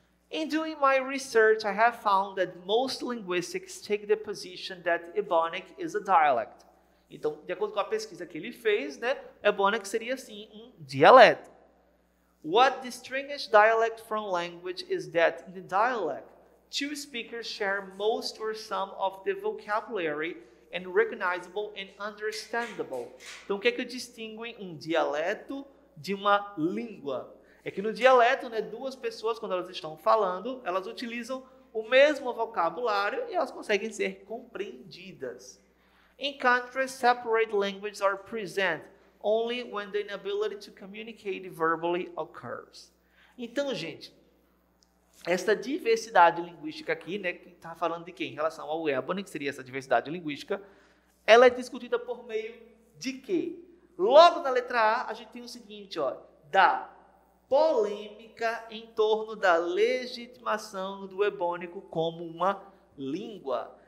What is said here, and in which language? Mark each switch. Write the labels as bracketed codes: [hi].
[en] In doing my research, I have found that most linguistics take the position that Ebonic is a dialect. [pt] Então, de acordo com a pesquisa que ele fez, né, Ebonic seria sim um dialeto. [en] What distinguishes dialect from language is that in the dialect, two speakers share most or some of the vocabulary and recognizable and understandable. [pt] Então, o que distingue um dialeto de uma língua? É que no dialeto, né, duas pessoas, quando elas estão falando, elas utilizam o mesmo vocabulário e elas conseguem ser compreendidas. [en] In contrast, separate languages are present only when the inability to communicate verbally occurs. [pt] Então, gente, essa diversidade linguística aqui, né, que está falando de quê? Em relação ao Ebony, que seria essa diversidade linguística, ela é discutida por meio de quê? Logo na letra A, a gente tem o seguinte, ó, da polêmica em torno da legitimação do ebônico como uma língua.